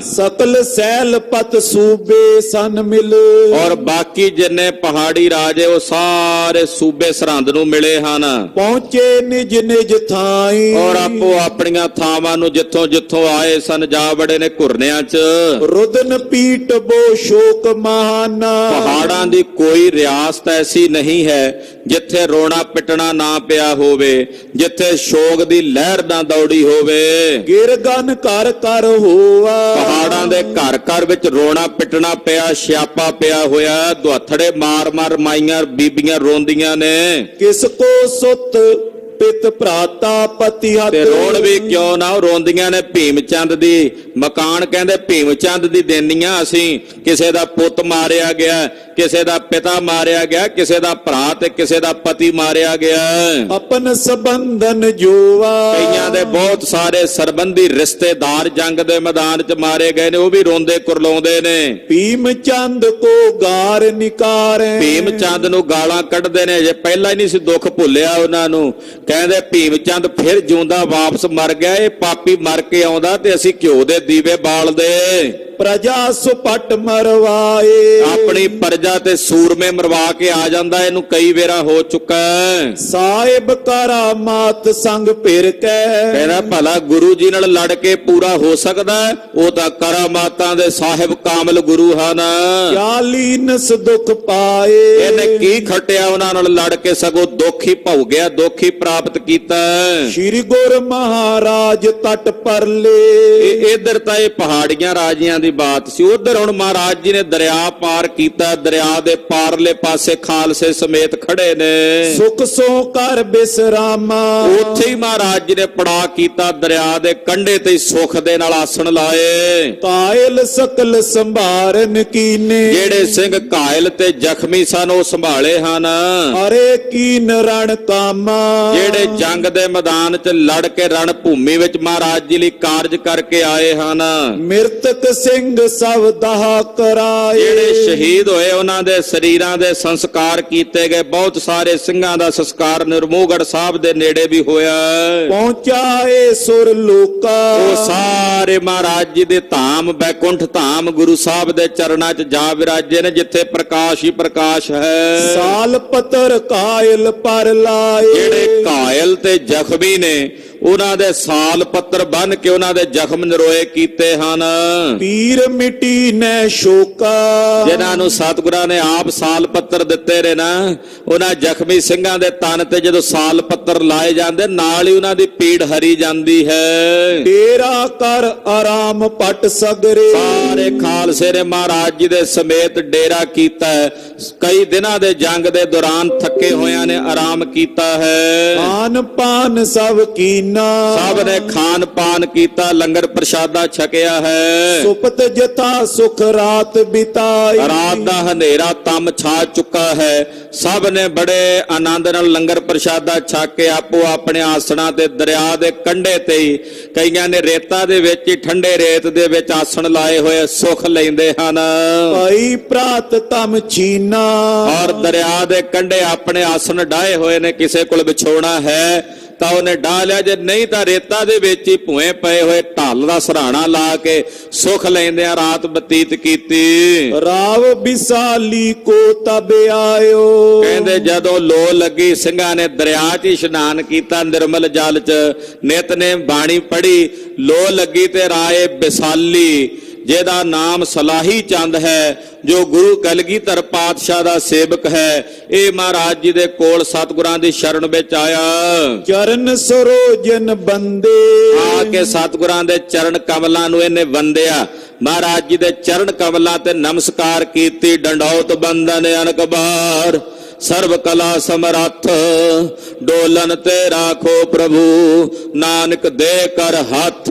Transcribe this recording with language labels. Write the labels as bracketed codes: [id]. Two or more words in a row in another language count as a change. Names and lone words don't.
[bra] ਸਕਲ ਸੈਲ ਪਤ ਸੂਬੇ ਸਨ ਮਿਲ। [pa] ਔਰ ਬਾਕੀ ਜਿੰਨੇ ਪਹਾੜੀ ਰਾਜੇ ਉਹ ਸਾਰੇ ਸੂਬੇ ਸਰਹੰਦ ਨੂੰ ਮਿਲੇ ਹਨ। [bra] ਪਹੁੰਚੇ ਨਿਜ ਨਿਜ ਥਾਈ। [pa] ਔਰ ਆਪੋ ਆਪਣੀਆਂ ਥਾਵਾਂ ਨੂੰ ਜਿੱਥੋਂ ਜਿੱਥੋਂ ਆਏ ਸਨ, ਜਾ ਬੜੇ ਨੇ ਘੁਰਨਿਆਂ 'ਚ। [bra] रुदन पीठ बो शोक महाना। [pa] ਪਹਾੜਾਂ ਦੀ ਕੋਈ ਰਿਆਸਤ ਐਸੀ ਨਹੀਂ ਹੈ ਜਿੱਥੇ ਰੋਣਾ ਪਿੱਟਣਾ ਨਾ ਪਿਆ ਹੋਵੇ, ਜਿੱਥੇ ਸ਼ੋਕ ਦੀ ਲਹਿਰ ਨਾ ਦੌੜੀ ਹੋਵੇ। [bra] गिरगन कर कर होवा। [pa] ਪਹਾੜਾਂ ਦੇ ਘਰ ਘਰ ਵਿੱਚ ਰੋਣਾ ਪਿੱਟਣਾ ਪਿਆ, ਸਿਆਪਾ ਪਿਆ ਹੋਇਆ। ਦੁਹੱਥੜੇ ਮਾਰ ਮਾਰ ਮਾਈਆਂ ਬੀਬੀਆਂ ਰੋਂਦੀਆਂ ਨੇ। [bra] किसको सुत पित भ्राता पति हत। [pa] ਤੇ ਰੋਣ ਵੀ ਕਿਉਂ ਨਾ, ਉਹ ਰੋਂਦੀਆਂ ਨੇ ਭੀਮ ਚੰਦ ਦੀ। ਮਕਾਨ ਕਹਿੰਦੇ ਭੀਮ ਚੰਦ ਦੀ ਦੇਨੀਆਂ ਅਸੀਂ। ਕਿਸੇ ਦਾ ਪੁੱਤ ਮਾਰਿਆ ਗਿਆ, ਕਿਸੇ ਦਾ ਪਿਤਾ ਮਾਰਿਆ ਗਿਆ, ਕਿਸੇ ਦਾ ਭਰਾ ਤੇ ਕਿਸੇ ਦਾ ਪਤੀ ਮਾਰਿਆ ਗਿਆ। [bra] अपन संबंधन जोवा। [pa] ਕਈਆਂ ਦੇ ਬਹੁਤ ਸਾਰੇ ਸਰਬੰਧੀ ਰਿਸ਼ਤੇਦਾਰ ਜੰਗ ਦੇ ਮੈਦਾਨ 'ਚ ਮਾਰੇ ਗਏ ਨੇ, ਉਹ ਵੀ ਰੋਂਦੇ ਕੁਰਲਾਉਂਦੇ ਨੇ। [bra] भीम चंद को गार निकारे। [pa] ਭੀਮ ਚੰਦ ਨੂੰ ਗਾਲਾਂ ਕੱਢਦੇ ਨੇ, ਜੇ ਪਹਿਲਾਂ ਹੀ ਨਹੀਂ ਸੀ ਦੁੱਖ ਭੁੱਲਿਆ ਉਹਨਾਂ ਨੂੰ। ਕਹਿੰਦੇ ਭੀਮ ਚੰਦ ਫਿਰ ਜਿਉਂਦਾ ਵਾਪਸ ਮਰ ਗਿਆ, ਇਹ ਪਾਪੀ ਮਰ ਕੇ ਆਉਂਦਾ ਤੇ ਅਸੀਂ ਘਿਓ ਦੇ ਦੀਵੇ ਬਾਲਦੇ। [bra] प्रजा सुपट मरवाए। [pa] ਆਪਣੀ ਪ੍ਰਜਾ ਤੇ ਸੂਰਮੇ ਮਰਵਾ ਕੇ ਆ ਜਾਂਦਾ। ਇਹਨੂੰ ਕਈ ਵੇਰਾ ਹੋ ਚੁੱਕਾ ਹੈ। [bra] साहिब करामात संग फिर के। [pa] ਕਹਿੰਦਾ ਭਲਾ ਗੁਰੂ ਜੀ ਨਾਲ ਲੜ ਕੇ ਪੂਰਾ ਹੋ ਸਕਦਾ ਹੈ? ਉਹ ਤਾਂ ਕਰਾਮਾਤਾਂ ਦੇ ਸਾਹਿਬ ਕਾਮਲ ਗੁਰੂ ਹਨ। [bra] चालीनस दुख पाए। [pa] ਇਹਨੇ ਕੀ ਖਟਿਆ ਉਹਨਾਂ ਨਾਲ ਲੜ ਕੇ, ਸਗੋਂ ਦੁੱਖ ਹੀ ਭੌ ਗਿਆ, ਦੁੱਖ ਹੀ ਪ੍ਰਾਪਤ ਕੀਤਾ। [bra] श्री गुर महाराज तट पर ले। [pa] ਇਧਰ ਤਾਂ ਇਹ ਪਹਾੜੀਆਂ ਰਾਜਿਆਂ ਦੀ ਬਾਤ ਸੀ, ਉਧਰ ਹੁਣ ਮਹਾਰਾਜ ਜੀ ਨੇ ਦਰਿਆ ਪਾਰ ਕੀਤਾ। ਦਰਿਆ ਦੇ ਪਾਰਲੇ ਪਾਸੇ ਖਾਲਸੇ ਸਮੇਤ ਖੜੇ ਨੇ। [bra] सुख सो कर बिसरामा। [pa] ਉੱਥੇ ਹੀ ਮਹਾਰਾਜ ਜੀ ਨੇ ਪੜਾ ਕੀਤਾ, ਦਰਿਆ ਦੇ ਕੰਢੇ ਤੇ ਹੀ ਸੁਖ ਦੇ ਨਾਲ ਆਸਣ ਲਾਏ। [bra] कायल सकल संभारन कीने। [pa] ਜਿਹੜੇ ਸਿੰਘ ਘਾਇਲ ਤੇ ਜ਼ਖਮੀ ਸਨ ਉਹ ਸੰਭਾਲੇ ਹਨ। [bra] अरे कीन रण कामा। [pa] ਜਿਹੜੇ ਜੰਗ ਦੇ ਮੈਦਾਨ 'ਚ ਲੜ ਕੇ ਰਣ ਭੂਮੀ ਵਿੱਚ ਮਹਾਰਾਜ ਜੀ ਲਈ ਕਾਰਜ ਕਰਕੇ ਆਏ ਹਨ। [bra] मृतक सिंह सब दहा कराए। [pa] ਜਿਹੜੇ ਸ਼ਹੀਦ ਹੋਏ ਉਹਨਾਂ ਦੇ ਸਰੀਰਾਂ ਦੇ ਸੰਸਕਾਰ ਕੀਤੇ ਗਏ। ਬਹੁਤ ਸਾਰੇ ਸਿੰਘਾਂ ਦਾ ਸੰਸਕਾਰ ਨਿਰਮੋਹਗੜ੍ਹ ਸਾਹਿਬ ਦੇ ਨੇੜੇ ਵੀ ਹੋਇਆ। [bra] पहुंचाए सुर लोका। [pa] ਉਹ ਸਾਰੇ ਮਹਾਰਾਜ ਜੀ ਦੇ ਧਾਮ ਬੈਕੁੰਠ ਧਾਮ ਗੁਰੂ ਸਾਹਿਬ ਦੇ ਚਰਨਾਂ 'ਚ ਜਾ ਵਿਰਾਜੇ ਨੇ, ਜਿੱਥੇ ਪ੍ਰਕਾਸ਼ ਹੀ ਪ੍ਰਕਾਸ਼ ਹੈ। [bra] साल पतर कायल पर लाए। [pa] ਜਿਹੜੇ ਘਾਇਲ ਤੇ ਜ਼ਖਮੀ ਨੇ ਉਹਨਾਂ ਦੇ ਸਾਲ ਪੱਤਰ ਬੰਨ ਕੇ ਉਹਨਾਂ ਦੇ ਜ਼ਖਮ ਨਰੋਏ ਕੀਤੇ ਹਨ। [bra] पीर मिटी ने शोका। [pa] ਜਿਨ੍ਹਾਂ ਨੂੰ ਸਤਿਗੁਰਾਂ ਨੇ ਆਪ ਸਾਲ ਪੱਤਰ ਦਿੱਤੇ ਨੇ ਨਾ, ਉਹਨਾਂ ਜ਼ਖਮੀ ਸਿੰਘਾਂ ਦੇ ਤਨ ਤੇ ਜਦੋਂ ਸਾਲ ਪੱਤਰ ਲਾਏ ਜਾਂਦੇ, ਨਾਲ ਹੀ ਉਹਨਾਂ ਦੀ ਪੀੜ ਹਰੀ ਜਾਂਦੀ ਹੈ। [bra] डेरा कर आराम पट सगरे। [pa] ਸਾਰੇ ਖਾਲਸੇ ਨੇ ਮਹਾਰਾਜ ਜੀ ਦੇ ਸਮੇਤ ਡੇਰਾ ਕੀਤਾ ਹੈ। ਕਈ ਦਿਨਾਂ ਦੇ ਜੰਗ ਦੇ ਦੌਰਾਨ ਥੱਕੇ ਹੋਇਆਂ ਨੇ ਆਰਾਮ ਕੀਤਾ ਹੈ। [bra] पान पान सब कीना। [pa] ਸਭ ਨੇ ਖਾਨ ਪਾਨ ਕੀਤਾ, ਲੰਗਰ ਪ੍ਰਸ਼ਾਦਾ ਛਕਿਆ ਹੈ। [bra] सुपत जथा सुख रात बिताई। [pa] ਰਾਤ ਦਾ ਹਨੇਰਾ ਤਮ ਛਾ ਚੁੱਕਾ ਹੈ। ਸਭ ਨੇ ਬੜੇ ਆਨੰਦ ਨਾਲ ਲੰਗਰ ਪ੍ਰਸ਼ਾਦਾ ਛਕ ਕੇ ਆਪੋ ਆਪਣੇ ਆਸਣਾਂ ਤੇ ਦਰਿਆ ਦੇ ਕੰਢੇ ਤੇ ਹੀ, ਕਈਆਂ ਨੇ ਰੇਤਾ ਦੇ ਵਿੱਚ ਹੀ, ਠੰਡੇ ਰੇਤ ਦੇ ਵਿੱਚ ਆਸਣ ਲਾਏ ਹੋਏ ਸੁਖ ਲੈਂਦੇ ਹਨ। [bra] पाई प्रात तम छीना। [pa] ਔਰ ਦਰਿਆ ਦੇ ਕੰਢੇ ਆਪਣੇ ਆਸਣ ਡਾਏ ਹੋਏ ਨੇ। ਕਿਸੇ ਕੋਲ ਵਿਛੋਣਾ ਹੈ ਤਾਂ ਉਹਨੇ ਡਾਹ ਲਿਆ, ਜੇ ਨਹੀਂ ਤਾਂ ਰੇਤਾ ਦੇ ਵਿੱਚ ਹੀ ਭੂਏ ਪਏ ਹੋਏ ਢਾਲ ਦਾ ਸਰਾਣਾ ਲਾ ਕੇ ਸੁਖ ਲੈਂਦਿਆਂ ਰਾਤ ਬਤੀਤ ਕੀਤੀ। [bra] राव विशाली को तब आयो। [pa] ਕਹਿੰਦੇ ਜਦੋਂ ਲੋ ਲੱਗੀ, ਸਿੰਘਾਂ ਨੇ ਦਰਿਆ 'ਚ ਹੀ ਇਸ਼ਨਾਨ ਕੀਤਾ, ਨਿਰਮਲ ਜਲ 'ਚ ਨਿਤਨੇਮ ਬਾਣੀ ਪੜ੍ਹੀ। ਲੋ ਲੱਗੀ ਤੇ ਰਾਏ ਵਿਸਾਲੀ, ਜਿਹਦਾ ਨਾਮ ਸਲਾਹੀ ਚੰਦ ਹੈ, ਜੋ ਗੁਰੂ ਕਲਗੀਧਰ ਪਾਤਸ਼ਾਹ ਦਾ ਸੇਵਕ ਹੈ, ਇਹ ਮਹਾਰਾਜ ਜੀ ਦੇ ਕੋਲ ਸਤਿਗੁਰਾਂ ਦੀ ਸ਼ਰਨ ਵਿੱਚ ਆਇਆ। [bra] चरण सरोजन बंदे। [pa] ਆ ਕੇ ਸਤਿਗੁਰਾਂ ਦੇ ਚਰਨ ਕਮਲਾਂ ਨੂੰ ਇਹਨੇ ਵੰਦਿਆ। ਮਹਾਰਾਜ ਜੀ ਦੇ ਚਰਨ ਕਮਲਾਂ ਤੇ ਨਮਸਕਾਰ ਕੀਤੀ। ਡੰਡੌਤ ਬੰਦਨ ਅਨਕ ਬਾਰ, ਸਰਬ ਕਲਾ ਸਮਰੱਥ, ਡੋਲਨ ਤੇ ਰਾਖੋ ਪ੍ਰਭੂ, ਨਾਨਕ ਦੇ ਕਰ ਹੱਥ।